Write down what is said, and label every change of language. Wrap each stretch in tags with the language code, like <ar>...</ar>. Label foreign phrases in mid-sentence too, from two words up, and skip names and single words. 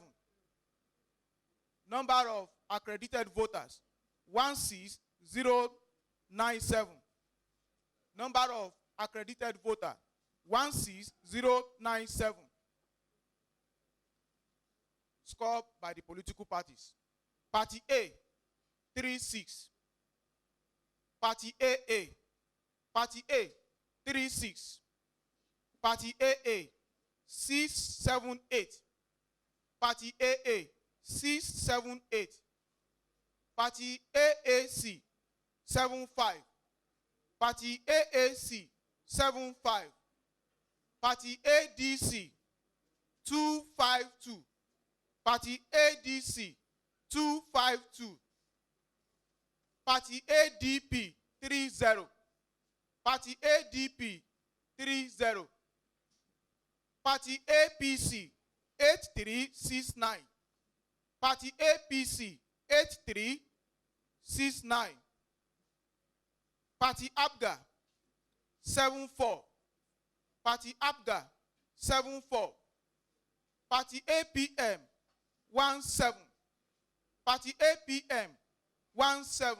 <en>Number of accredited voters 16097. Number of accredited voter 16097. Scored by the political parties. Party A 36. Party AA. Party A 36. Party AA 678. Party AA 678. Party AAC 75. Party AAC 75. Party ADC 252. Party ADC 252. Party ADP 30. Party ADP 30. Party APC 8369. Party APC 8369. Party ABGA 74. Party ABGA 74. Party APM 17. Party APM 17.</en>